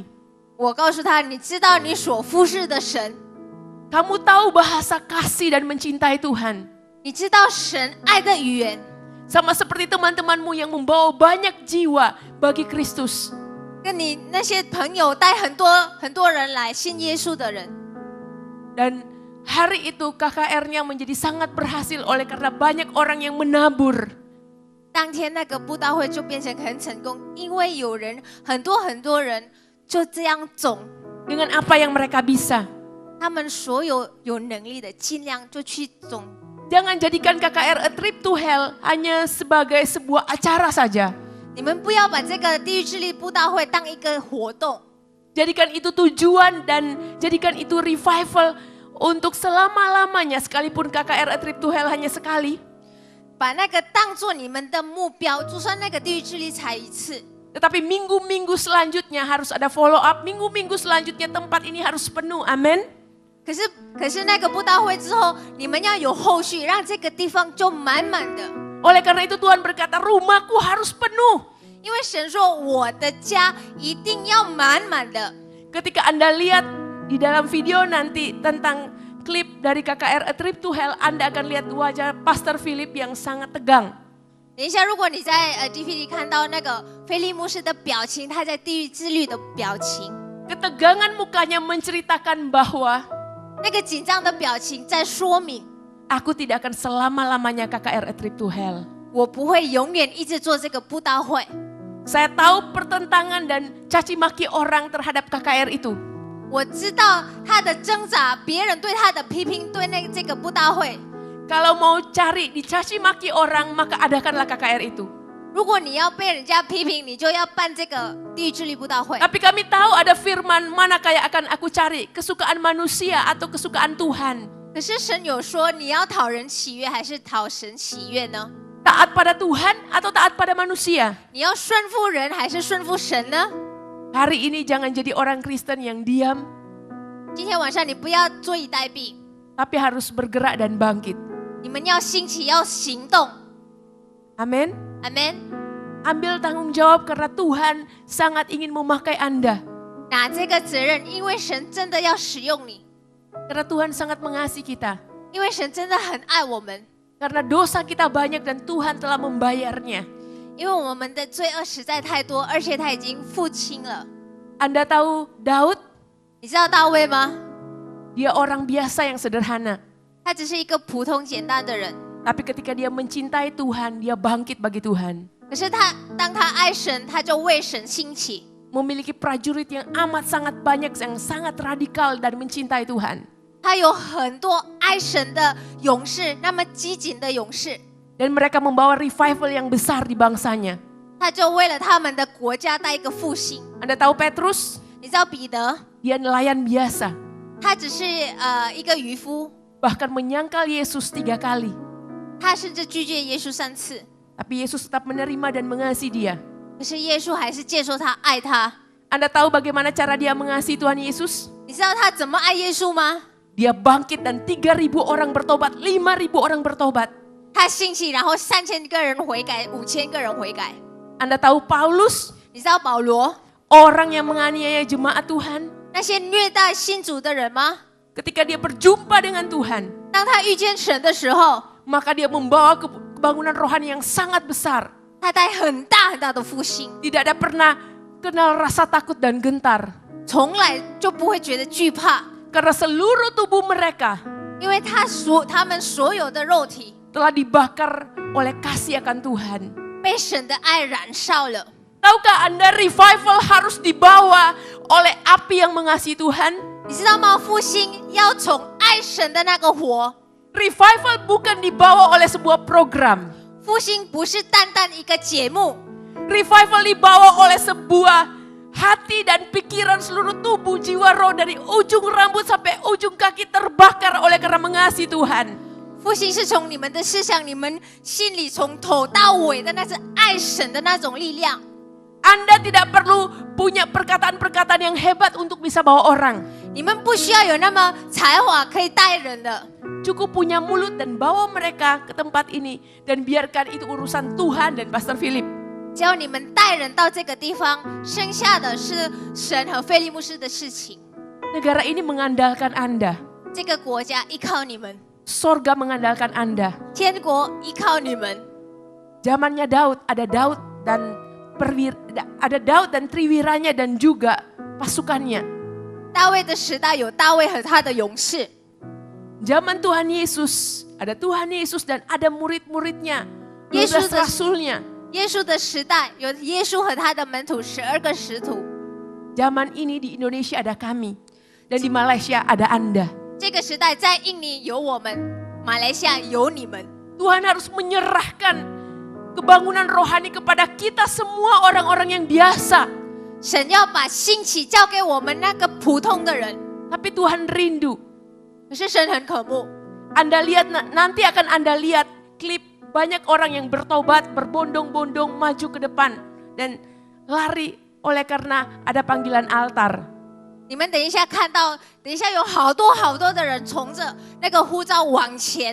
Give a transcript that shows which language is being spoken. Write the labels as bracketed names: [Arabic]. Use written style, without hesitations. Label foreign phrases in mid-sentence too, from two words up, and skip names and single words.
[Chinese] 我告诉他，你知道你所服侍的神， [Indonesian] Kamu tahu bahasa kasih dan mencintai Tuhan. [Chinese] 你知道神爱的语言， [Indonesian] Sama seperti teman-temanmu yang membawa banyak jiwa bagi Kristus. [Chinese] 跟你那些朋友带很多人来信耶稣的人。 [Indonesian] Dan hari itu KKR-nya menjadi sangat berhasil oleh karena banyak orang yang menabur. [Chinese] 当天那个布道会就变成很成功，因为有人很多人就这样走， [Indonesian] dengan apa yang mereka bisa. [Chinese] 他们所有有能力的尽量就去走。 [Indonesian] Jangan jadikan KKR A Trip to Hell hanya sebagai sebuah acara saja. [Chinese] 你们不要把这个地狱之力布道会当一个活动， [Indonesian] Jadikan itu tujuan dan jadikan itu revival untuk selama-lamanya, sekalipun KKR A Trip to Hell hanya sekali. [Chinese] 把那个当做你们的目标，就算那个地狱之力才一次。 [Indonesian] Tetapi minggu-minggu selanjutnya harus ada [English] follow up, [Indonesian] minggu-minggu selanjutnya tempat ini harus penuh, amin. [Chinese] 可是那个布道会之后，你们要有后续，让这个地方就满满的。 [Indonesian] Oleh karena itu Tuhan berkata, rumahku harus penuh. [Chinese] 因为神说我的家一定要满满的。 [Indonesian] Ketika Anda lihat di dalam video nanti tentang klip dari KKR A Trip to Hell, Anda akan lihat wajah Pastor Philip yang sangat tegang. [Chinese] 等一下，如果你在DVD 看到那个菲利牧师的表情，他在地狱之律的表情， [Indonesian] Ketegangan mukanya menceritakan bahwa [Chinese] 那个紧张的表情在说明， [Indonesian] aku tidak akan selama-lamanya KKR A Trip to Hell. [Chinese] 我不会永远一直做这个布道会。 [Indonesian] Saya tahu pertentangan dan caci maki orang terhadap KKR itu. [Chinese] 我知道他的挣扎，别人对他的批评，对这个布道会。 [Indonesian] Kalau mau cari dicaci maki orang, maka adakanlah KKR itu. [Chinese] 如果你要被人家批评，你就要办这个地狱之律布道会。 [Indonesian] Tapi kami tahu ada firman, mana kayak akan aku cari, kesukaan manusia atau kesukaan Tuhan. [Chinese] 可是神有说，你要讨人喜悦还是讨神喜悦呢？ [Indonesian] Taat pada Tuhan atau taat pada manusia? [Chinese] 你要顺服人还是顺服神呢？ [Indonesian] Hari ini jangan jadi orang Kristen yang diam, [Chinese] 今天晚上你不要坐以待毙， [Indonesian] tapi harus bergerak dan bangkit. [Chinese] 你们要兴起，要行动。 [Indonesian] Amin. [Chinese] 阿门。 [Indonesian] Ambil tanggung jawab karena Tuhan sangat ingin memakai Anda. [Chinese] 拿这个责任，因为神真的要使用你， [Indonesian] Karena Tuhan sangat mengasihi kita. [Chinese] 因为神真的很爱我们， [Indonesian] Karena dosa kita banyak dan Tuhan telah membayarnya. [Chinese] 因为我们的罪恶实在太多，而且他已经付清了。 [Indonesian] Anda tahu Daud? [Chinese] 你知道大卫吗？ [Indonesian] Dia orang biasa yang sederhana. [Chinese] 他只是一个普通简单的人， [Indonesian] Tapi ketika dia mencintai Tuhan, dia bangkit bagi Tuhan. [Chinese] 可是当他爱神，他就为神兴起。 [Indonesian] Memiliki prajurit yang amat sangat banyak, yang sangat radikal dan mencintai Tuhan. [Chinese] 他有很多爱神的勇士，那么激进的勇士， [Indonesian] Dan mereka membawa revival yang besar di bangsanya. [Chinese] 他就为了他们的国家带一个复兴。 [Indonesian] Anda tahu Petrus? [Chinese] 你知道彼得， [Indonesian] Dia nelayan biasa. [Chinese] 他只是一个渔夫， [Indonesian] Bahkan menyangkal Yesus 3 kali. [Chinese] 他甚至拒绝耶稣3次， [Indonesian] Tapi Yesus tetap menerima dan mengasihi dia. [Chinese] 可是耶稣还是接受他，爱他。 [Indonesian] Anda tahu bagaimana cara dia mengasihi Tuhan Yesus? [Chinese] 你知道他怎么爱耶稣吗？ [Indonesian] Dia bangkit dan 3.000 orang bertobat, 5.000 orang bertobat. [Chinese] 他兴起，然后3000个人悔改，5000个人悔改。 [Indonesian] Anda tahu Paulus? [Chinese] 你知道保罗 [Indonesian] Orang yang menganiaya jemaat Tuhan. [Chinese] 那些虐待信主的人吗？ [Indonesian] Ketika dia berjumpa dengan Tuhan, [Chinese] 当他遇见神的时候， [Indonesian] maka dia membawa kebangunan rohani yang sangat besar. [Chinese] 他带很大很大的复兴， [Indonesian] Tidak ada pernah kenal rasa takut dan gentar. [Chinese] 从来就不会觉得惧怕， [Indonesian] Karena seluruh tubuh mereka [Chinese] 因为他们所有的肉体 [Indonesian] telah dibakar oleh kasih akan Tuhan. [Chinese] 被神的爱燃烧了。 [Indonesian] Tahukah Anda revival harus dibawa oleh api yang mengasihi Tuhan? [Chinese] 你知道吗？复兴要从爱神的那个火， [Indonesian] Revival bukan dibawa oleh sebuah program. [Chinese] 复兴不是单单一个节目， [Indonesian] Revival dibawa oleh sebuah hati dan pikiran seluruh tubuh, jiwa, roh dari ujung rambut sampai ujung kaki terbakar oleh karena mengasihi Tuhan. [Chinese] 复兴是从你们的思想、你们心里从头到尾的那是爱神的那种力量。 [Indonesian] Anda tidak perlu punya perkataan-perkataan yang hebat untuk bisa bawa orang. [Chinese] 你们不需要有那么才华可以带人的， [Indonesian] Cukup punya mulut dan bawa mereka ke tempat ini. Dan biarkan itu urusan Tuhan dan Pastor Philip. [Chinese] 只要你们带人到这个地方，剩下的是神和菲利牧师的事情。 [Indonesian] Negara ini mengandalkan Anda. [Chinese] 这个国家依靠你们， [Indonesian] Sorga mengandalkan Anda. [Chinese] 天国依靠你们。 [Indonesian] Zamannya Daud, ada Daud dan triwiranya dan juga pasukannya. [Chinese] 大卫的时代有大卫和他的勇士， [Indonesian] Zaman Tuhan Yesus, ada Tuhan Yesus dan ada murid-muridnya. 12 [Chinese] Yesus 的- [Indonesian] rasulnya. [Chinese] 耶稣的时代有耶稣和他的门徒12个使徒， [Indonesian] Zaman ini di Indonesia ada kami. Dan di Malaysia ada Anda. [Chinese] 这个时代在印尼有我们，马来西亚有你们。 [Indonesian] Tuhan harus menyerahkan kebangunan rohani kepada kita semua orang-orang yang biasa. [Chinese] 神要把兴起交给我们那个普通的人， [Indonesian] Tapi Tuhan rindu. [Chinese] 可是神很渴慕。 [Indonesian] Anda lihat, nanti akan Anda lihat klip banyak orang yang bertobat, berbondong-bondong maju ke depan. Dan lari oleh karena ada panggilan altar. [Chinese] 你们等一下看到，等一下有好多好多的人从着那个呼召往前。